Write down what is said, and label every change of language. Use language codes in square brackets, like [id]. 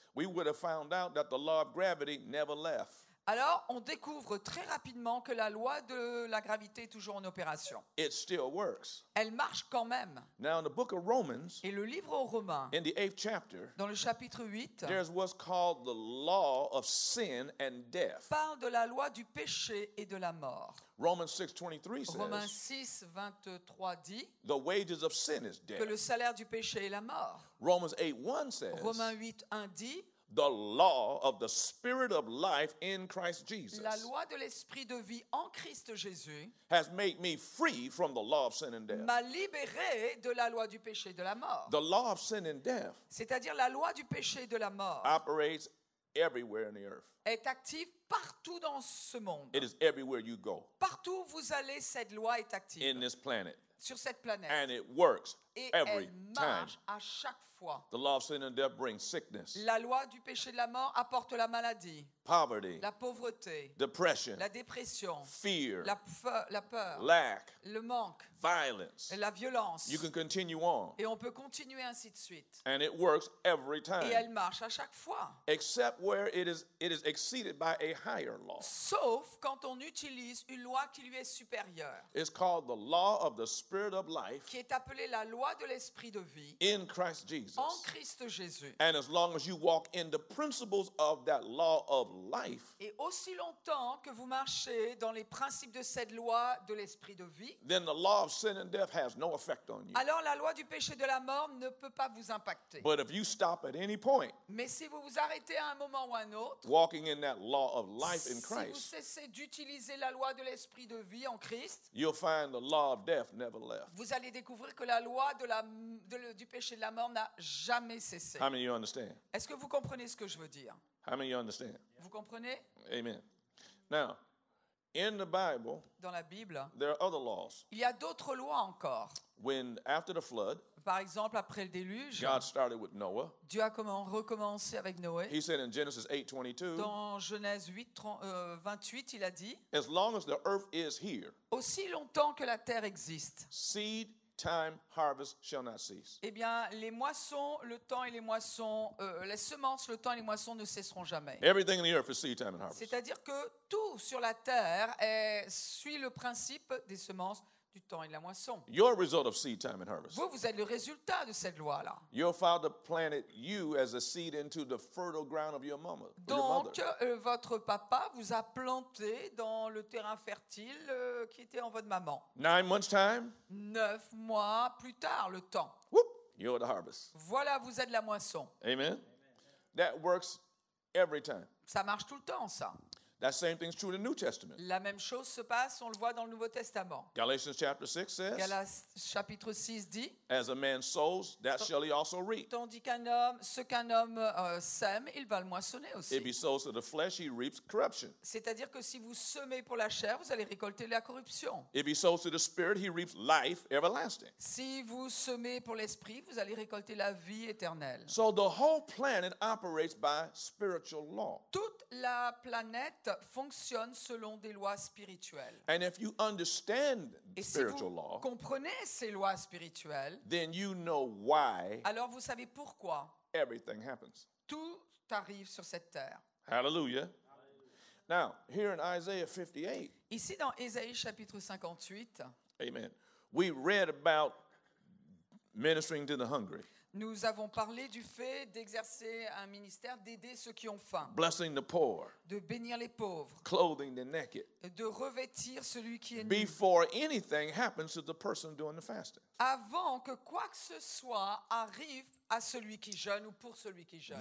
[en] we would have found out that the law of gravity never left. [fr] alors on découvre très rapidement que la loi de la gravité est toujours en opération. [en] It still works. [fr] Elle marche quand même. [en] Now, in the book of Romans, [fr] Et le livre aux Romains, [en] in the 8th chapter, [fr] dans le chapitre 8, [en] there's what's called the law of sin and death. [fr] parle de la loi du péché et de la mort. [en] Romans 6:23 [fr] Romains [en] says, [fr] 6, 23 dit [en] the wages of sin is [fr] que [en] death. [fr] le salaire du péché est la mort. [en] Romans 8:1 says, [fr] Romains 8, 1 dit [en] the law of the spirit of life in Christ Jesus [fr] la loi de l'esprit de vie en Christ Jésus [en] has made me free from the law of sin and death. [fr] m'a libéré de la loi du péché et de la mort. [en] The law of sin and death [fr] C'est-à-dire la loi du péché et de la mort [en] operates everywhere in the earth. [fr] est active partout dans ce monde. [en] It is everywhere you go [fr] Partout où vous allez, cette loi est [en] in [fr] active [en] this planet. [fr] sur cette planète. [en] And it works [fr] Et [en] every [fr] elle [en] time. [fr] marche à chaque fois. [en] The law of sin and death brings sickness, [fr] La loi du péché et de la mort apporte la maladie, [en] poverty, [fr] la pauvreté, [en] depression, [fr] la dépression, [en] fear, [fr] la peur, [en] lack, [fr] le manque, [en] violence. [fr] et la violence. [en] You can continue on. [fr] Et on peut continuer ainsi de suite. [en] And it works every [fr] Et elle [en] time, [fr] marche à chaque fois. [en] except where it is exceeded by a higher law. [fr] Sauf quand on utilise une loi qui lui est supérieure, [en] It's called the law of the spirit of life [fr] qui est appelée la loi de l'esprit de vie [en] in Christ Jesus. [fr] en Christ Jésus. [en] And as long as you walk in the principles of that law of life, [fr] Et aussi longtemps que vous marchez dans les principes de cette loi de l'esprit de vie, [en] then the law of sin and death has no effect on you. [fr] alors la loi du péché et de la mort ne peut pas vous impacter. [en] But if you stop at any point [fr] Mais si vous vous arrêtez à un moment ou à un autre, [en] walking in that law of life in [fr] si vous [en] Christ, [fr] cessez d'utiliser la loi de l'esprit de vie en Christ, [en] you'll find the law of death never left. [fr] vous allez découvrir que la loi du péché et de la mort n'a jamais cessé. [en] How many of you understand? [fr] Est-ce que vous comprenez ce que je veux dire? [en] How many of you understand? [fr] Vous comprenez? [en] Amen. Now, in the Bible, [fr] Dans la Bible, [en] there are other laws. [fr] il y a d'autres lois encore. [en] When after the flood, [fr] Par exemple, après le déluge, [en] God started with Noah. [fr] Dieu a recommencé avec Noé. [en] He said in Genesis 8:22, [fr] Dans Genèse 8, 28, il a dit [en] as long as the earth is here, [fr] « Aussi longtemps que la terre existe, [en] seed time, harvest shall not cease. [fr] eh bien, les moissons, le temps et les moissons, les semences, le temps et les moissons ne cesseront jamais. » [en] Everything in the earth is seed time and harvest. [fr] C'est-à-dire que tout sur la terre suit le principe des semences, du temps et de la moisson. [en] You're a result of seed time and harvest. [fr] Vous êtes le résultat de cette loi-là. [en] Your father planted you as a seed into the fertile ground of your mother. [fr] Donc, votre papa vous a planté dans le terrain fertile qui était en votre maman. [en] 9 months time, [fr] 9 mois plus tard, le temps. [en] whoop, you're the harvest. [fr] Voilà, vous êtes la moisson. [en] Amen. That works every time. [fr] Ça marche tout le temps, ça. [en] That same thing's true in the New Testament. [fr] La même chose se passe, on le voit dans le Nouveau Testament. [en] Galatians chapter 6 says, [fr] Galates chapitre 6 dit, [en] as a man sows, that shall he also reap. [fr] tandis ce qu'un homme sème, il va le moissonner [en] If he [fr] aussi. [en] sows to the flesh, he reaps corruption. [fr] C'est-à-dire que si vous semez pour la chair, vous allez récolter la corruption. [en] If he sows to the spirit, he reaps life everlasting. [fr] Si vous semez pour l'esprit, vous allez récolter la vie éternelle. [en] So the whole planet operates by spiritual law. [fr] Toute la planète fonctionne selon des lois spirituelles. [en] And if you understand [fr] Et si [en] spiritual [fr] vous [en] law, [fr] comprenez ces lois spirituelles, [en] then you know why [fr] alors vous savez pourquoi [en] everything happens. [fr] tout arrive sur cette terre. [en] Hallelujah. Now, here in Isaiah 58, [fr] Ici dans Ésaïe chapitre 58, [en] amen, we read about ministering to the hungry. [fr] Nous avons parlé du fait d'exercer un ministère, d'aider ceux qui ont faim, [en] blessing the poor, [fr] de bénir les pauvres, [en] clothing the naked, [fr] de revêtir celui qui est nu, [en] before anything happens to the person doing the fasting. [fr] avant que quoi que ce soit arrive à celui qui jeûne ou pour celui qui jeûne.